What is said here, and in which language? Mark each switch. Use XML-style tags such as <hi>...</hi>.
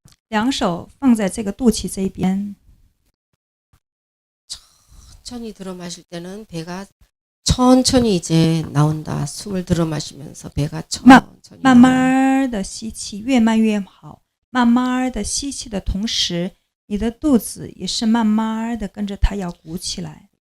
<zh>两手放在这个肚脐这边。</zh> <ko>천천히 들어 마실 때는 배가 천천히 이제 나온다. 숨을 들어 마시면서 배가 천천히</ko> <zh>慢慢的吸气，越慢越好。慢慢的吸气的同时，你的肚子也是慢慢的跟着它要鼓起来。</zh>